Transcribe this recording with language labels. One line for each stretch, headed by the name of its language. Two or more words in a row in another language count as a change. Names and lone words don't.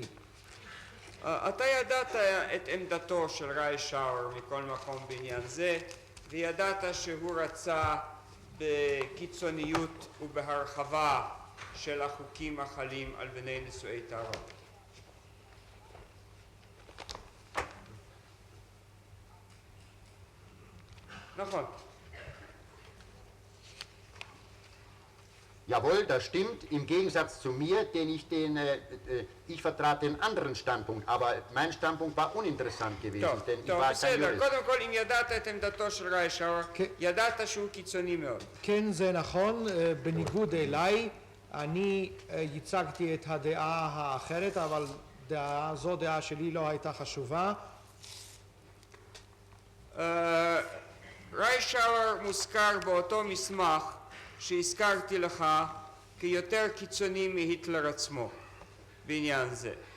Hebrew: אתה ידעת את עמדתו של ריישאוור מכל מקום בעניין זה, וידעת שהוא רצה בקיצוניות ובהרחבה של החוקים החלים על בני נישואי תערובת. נכון.
German: Jawohl, das stimmt, im Gegensatz zu mir, ich vertrat den anderen Standpunkt, aber mein Standpunkt war uninteressant gewesen, denn ich war kein Jurist.
Hebrew: קודם כל, אם ידעת את עמדתו של ריישאוור, ידעת שהוא קיצוני מאוד. כן, זה נכון, בניגוד אליי, אני ייצגתי את הדעה האחרת, אבל זו דעה שלי לא הייתה חשובה. ריישאוור מוזכר באותו מסמך שהזכרתי לך כיותר קיצוני מהיטלר עצמו בעניין זה.